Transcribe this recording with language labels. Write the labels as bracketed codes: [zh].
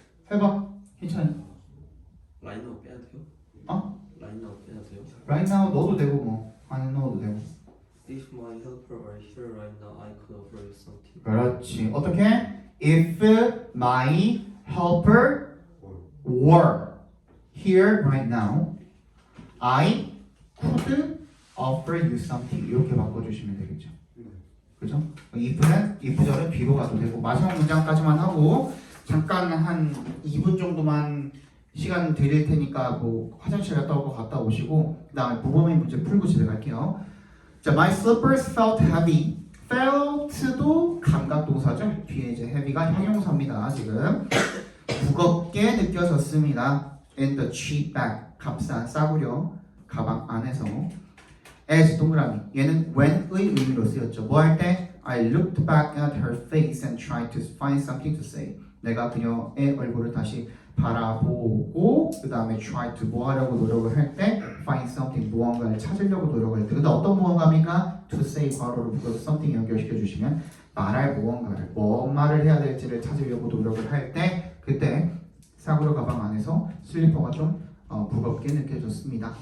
[ko] 해봐. 괜찮아. 라인아웃 빼야 돼요? 라인아웃 빼야 돼요? [en] Right now [ko] 넣어도 되고 뭐 안 넣어도 되고. [en] If my helper are here right now, I could offer you something. [ko] 그렇지. 어떻게? [en] If my helper were here right now, I could offer you something. [ko] 이렇게 바꿔주시면 되겠죠. 그죠? if는 if절은 뒤로 가도 되고 마지막 문장까지만 하고 잠깐 한 2분 정도만 시간 드릴 테니까 뭐 화장실 갔다 오고 갔다 오시고 그다음에 모범의 문제 풀고 집에 갈게요. 자, [en] my slippers felt heavy. [ko] felt도 감각 동사죠. 뒤에 이제 heavy가 형용사입니다. 지금 무겁게 느껴졌습니다. [en] in the cheap bag. [ko] 값싼 싸구려 가방 안에서. [en] as [ko] 동그라미. 얘는 when의 의미로 쓰였죠. 뭐 할 때? [en] I looked back at her face and tried to find something to say. [ko] 내가 그녀의 얼굴을 다시 바라보고 그 다음에 try to 뭐 하려고 노력을 할 때 [en] find something [ko] 무언가를 찾으려고 노력을 할 때 근데 어떤 무언가입니까? [en] to say [ko] 괄호로 묶어서 something 연결시켜 주시면 말할 무언가를 뭔 말을 해야 될지를 찾으려고 노력을 할 때 그때 싸구려 가방 안에서 슬리퍼가 좀 무겁게 느껴졌습니다.